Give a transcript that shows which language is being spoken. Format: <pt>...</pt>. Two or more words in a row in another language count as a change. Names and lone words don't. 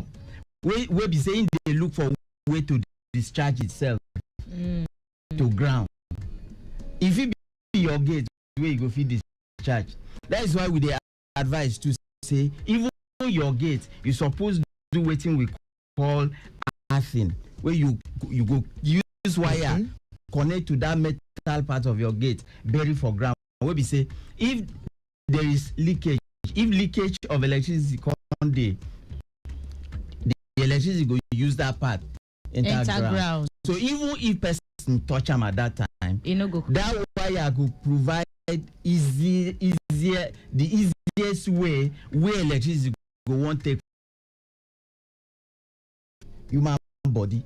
<pcm>We be saying they look for way to discharge itself to ground. If it be your gate where you go fit discharge, that is why we dey advise to say even your gate you suppose do wetin we call earthing, where you go use wire connect to that metal part of your gate, bury for ground. We be say if there is leakage. If leakage of electricity come day, the electricity go use that part enter ground. So even if person touch them at that time, that wire go provide the easiest way where electricity go want take human body.</pcm>